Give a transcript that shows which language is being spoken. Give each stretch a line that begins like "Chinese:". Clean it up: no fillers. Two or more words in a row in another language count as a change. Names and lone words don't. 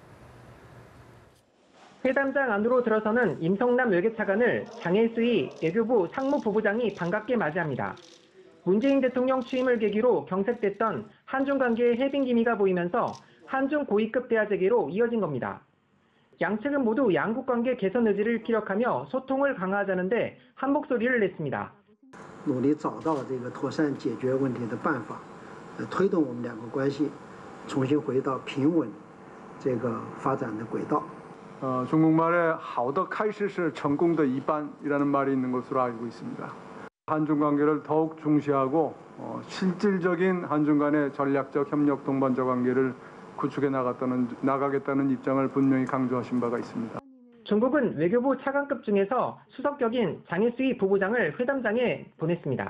Korean: 회담장 안으로 들어서는 임성남 외교차관을 장혜수희 외교부 상무부부장이 반갑게 맞이합니다. 문재인 대통령 취임을 계기로 경색됐던 한중 관계의 해빙 기미가 보이면서 한중 고위급 대화 재개로 이어진 겁니다. 양측은 모두 양국 관계 개선 의지를 기력하며 소통을 강화하자는데 한 목소리를 냈습니다.
Chinese: 努力找到这个妥善解决问题的办法，推动我们两个关系重新回到平稳这个发展的轨道。
Korean: 중국말에
Chinese: 好的开始是成功的一半
Korean: 이라는 말이 있는 것으로 알고 있습니다. 한중 관계를 더욱 중시하고 실질적인 한중 간의 전략적 협력 동반자 관계를 구축해 나가겠다는 입장을 분명히 강조하신 바가 있습니다. 중국은 외교부 차관급 중에서 수석격인 장혜수희 부부장을 회담장에 보냈습니다.